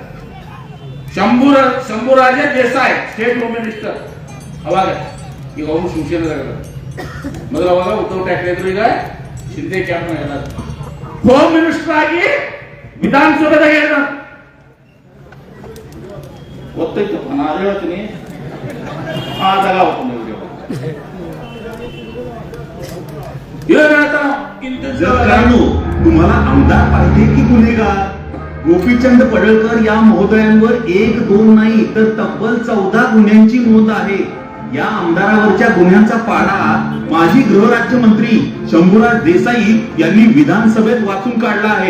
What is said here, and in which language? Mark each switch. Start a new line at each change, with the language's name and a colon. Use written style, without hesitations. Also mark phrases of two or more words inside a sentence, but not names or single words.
Kannada: ಶಂಭುರಾಜ ದೇಸಾಯಿ
English: state home minister
Kannada: ಅವಾಗ ಈಗ ಅವರು ಶಿವಸೇನೆದಾಗ ಮೊದಲು ಅವಾಗ ಉದ್ಧವ್ ಠಾಕ್ರೆ ಇದ್ರು ಈಗ ಶಿಂದೆ ಕ್ಯಾಂಪ್ ಎಲ್ಲ
English: home minister
Kannada: ಆಗಿ ವಿಧಾನಸಭೆದಾಗ ಹೇಳಿದ ಗೊತ್ತೈತಪ್ಪ ನಾ ಅದೇ ಹೇಳ್ತೀನಿ ಆದಾಗ
Marathi: तुम्हाला आमदार पाहिजे की गुन्हेगार गोपीचंद पडळकर या महोदयांवर 1, 2 नाही तर तब्बल 14 गुन्ह्यांची नोंद आहे या आमदारावरच्या गुन्ह्यांचा पाढा माजी गृहराज्यमंत्री शंभूराज देसाई यांनी विधानसभेत वाचून काढला आहे